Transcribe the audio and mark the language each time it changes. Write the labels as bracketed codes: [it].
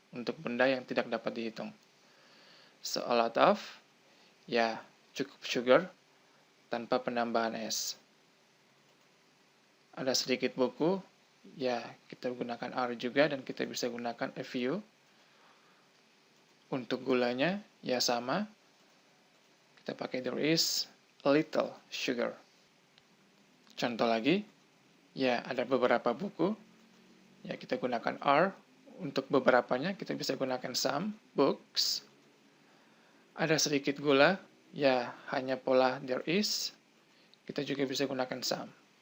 [id] Untuk benda yang tidak dapat dihitung. [en] So a lot of, [id] ya cukup sugar tanpa penambahan s. Ada sedikit buku, ya kita gunakan are juga, dan kita bisa gunakan [en] a few. [id] Untuk gulanya, ya sama. Kita pakai [en] there is a little sugar. [id] Contoh lagi, ya ada beberapa buku, ya kita gunakan are. Untuk beberapanya kita bisa gunakan [en] some books. [id] Ada sedikit gula, ya hanya pola [en] there is. [id] Kita juga bisa gunakan some.